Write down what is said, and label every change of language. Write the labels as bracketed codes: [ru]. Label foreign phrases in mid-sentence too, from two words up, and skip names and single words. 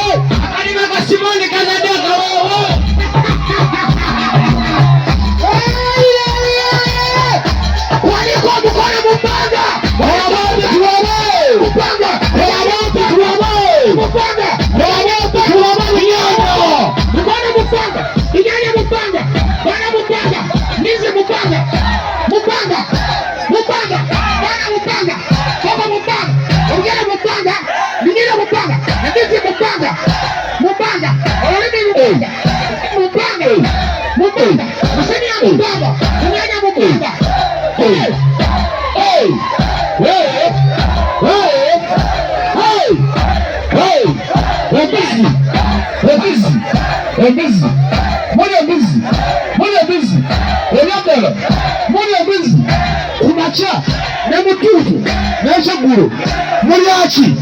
[lg] Akaliga ka Simoni Kazalaki akawoowo. Waliko omukono mu bbanga. Abantu tulabe. Mupanga. Abantu tulabe. Mupanga. Abantu tulabe binyaanya. Mupanga mupanga. Inyanya mupanga. Bana mupanga. Nizi mupanga. Mupanga. Bana mupanga. Baba mupanga. Ongera mupanga. Ninyira mupanga. Nizi mupanga. Olimi mupanga. Mupanga. Musenia mupanga. Inyanya mupanga. Embizi kumakya ne mutuutu n'ekyeggulo mulyaki